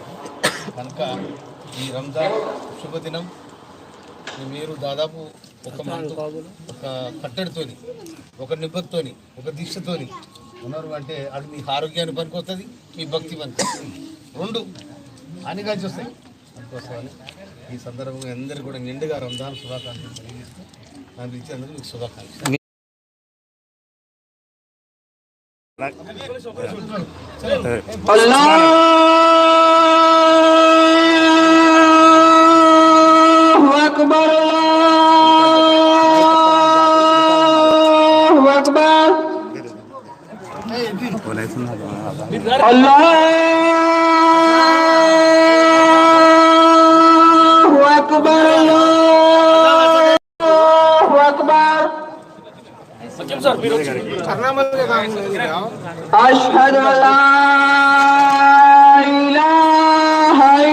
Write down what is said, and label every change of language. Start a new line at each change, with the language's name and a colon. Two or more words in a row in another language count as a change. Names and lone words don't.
Telugu: కనుక ఈ రంజాన్ శుభదినం మీరు దాదాపు ఒక మంత్ ఒక కట్టడితోని, ఒక నిబద్ధతోని, ఒక దీక్షతోని ఉన్నారు అంటే అది మీ ఆరోగ్యాన్ని పనికొస్తుంది, మీ భక్తి పనికొస్తుంది, రెండు అని కలిసి వస్తాయి. అందుకోసమని ఈ సందర్భంగా అందరూ కూడా నిండుగా రంజాన్ శుభాకాంక్షలు తెలియజేస్తూ నాకు ఇచ్చేందుకు మీకు శుభాకాంక్షలు.
Arabic: الله أكبر الله أكبر الله أكبر الله أكبر أشهد أن لا إله